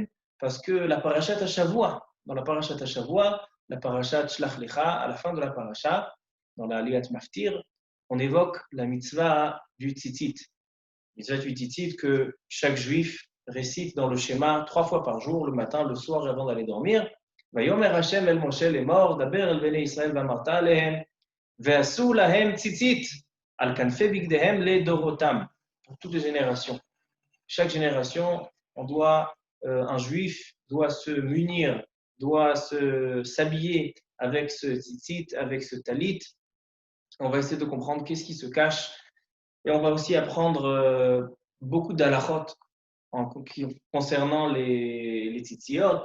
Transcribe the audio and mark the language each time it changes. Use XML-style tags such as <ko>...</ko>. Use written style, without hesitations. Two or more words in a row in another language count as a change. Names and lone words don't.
<fr>Parce que la</fr> <he>פרשת השבוע,</he> <fr>dans la</fr> <he>פרשת השבוע,</he> <fr>la parashat Shlach Lecha, à la fin de la parashat, dans la</fr> <he>עליית מפטיר,</he> <fr>on évoque la mitzvah du tzitzit. Mitzvah du tzitzit que chaque juif récite dans le schéma 3 fois par jour, le matin, le soir et avant d'aller dormir.</fr> <he>ויאמר השם אל משה לאמור, דבר אל בני ישראל ואמרת עליהם, ועשו להם ציצית על כנפי בגדיהם לדורותם.</he> <fr>Pour toutes les générations. Chaque génération, un juif doit se munir, doit s'habiller avec ce tzitzit, avec ce talit. On va essayer de comprendre qu'est-ce qui se cache. Et on va aussi apprendre beaucoup d'halachot concernant les tzitziot.</fr>